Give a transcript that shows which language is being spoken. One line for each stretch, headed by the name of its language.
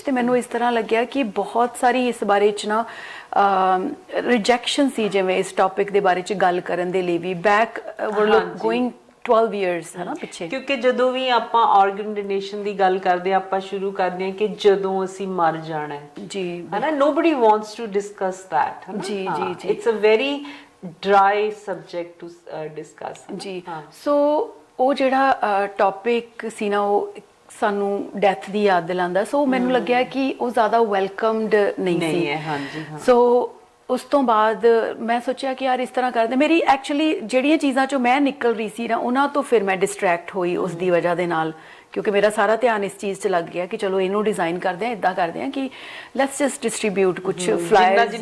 Punjabi: ਤੇ ਮੈਨੂੰ ਇਸ ਤਰ੍ਹਾਂ ਲੱਗਿਆ ਕਿ ਬਹੁਤ ਸਾਰੀ ਇਸ ਬਾਰੇ 'ਚ ਨਾ ਰਿਜੈਕਸ਼ਨ ਸੀ, ਜਿਵੇਂ ਇਸ ਟੌਪਿਕ ਦੇ ਬਾਰੇ 'ਚ ਗੱਲ ਕਰਨ ਦੇ ਲਈ ਵੀ।
English: back going 12 years
Punjabi: ਹੈ ਨਾ ਪਿੱਛੇ। ਕਿਉਂਕਿ ਜਦੋਂ ਵੀ ਆਪਾਂ ਆਰਗਨ ਡੋਨੇਸ਼ਨ ਦੀ ਗੱਲ ਕਰਦੇ ਆਪਾਂ ਸ਼ੁਰੂ ਕਰਦੇ ਹਾਂ ਕਿ ਜਦੋਂ ਅਸੀਂ ਮਰ ਜਾਣਾ ਹੈ ਜੀ, ਹੈ ਨਾ,
English: nobody wants to discuss that, ਹੈ ਨਾ।
Punjabi: ਜੀ ਜੀ ਜੀ,
English: it's a very dry subject to discuss
Punjabi: ਜੀ। ਸੋ ਉਹ ਜਿਹੜਾ ਟੌਪਿਕ ਸੀ ਨਾ, ਉਹ ਸਾਨੂੰ ਡੈਥ ਦੀ ਯਾਦ ਦਿਲਾਉਂਦਾ। ਸੋ ਮੈਨੂੰ ਲੱਗਿਆ ਕਿ ਉਹ ਜ਼ਿਆਦਾ ਵੈਲਕਮਡ ਨਹੀਂ ਸੀ। ਹਾਂਜੀ ਹਾਂ। ਸੋ ਉਸ ਤੋਂ ਬਾਅਦ ਮੈਂ ਸੋਚਿਆ ਕਿ ਯਾਰ ਇਸ ਤਰ੍ਹਾਂ ਕਰਦੇ। ਮੇਰੀ ਐਕਚੁਅਲੀ ਜਿਹੜੀਆਂ ਚੀਜ਼ਾਂ 'ਚੋਂ ਮੈਂ ਨਿਕਲ ਰਹੀ ਸੀ ਨਾ, ਉਹਨਾਂ ਤੋਂ ਫਿਰ ਮੈਂ ਡਿਸਟਰੈਕਟ ਹੋਈ ਉਸ ਦੀ ਵਜ੍ਹਾ ਦੇ ਨਾਲ, ਕਿਉਂਕਿ ਮੇਰਾ ਸਾਰਾ ਧਿਆਨ ਇਸ ਚੀਜ਼ 'ਚ ਲੱਗ ਗਿਆ ਕਿ ਚਲੋ ਇਹਨੂੰ ਡਿਜ਼ਾਈਨ ਕਰਦੇ ਹਾਂ, ਇੱਦਾਂ ਕਰਦੇ ਹਾਂ ਕਿ
English: let's just distribute
Punjabi: ਕੁਛ ਫਲਾਇਰਸ।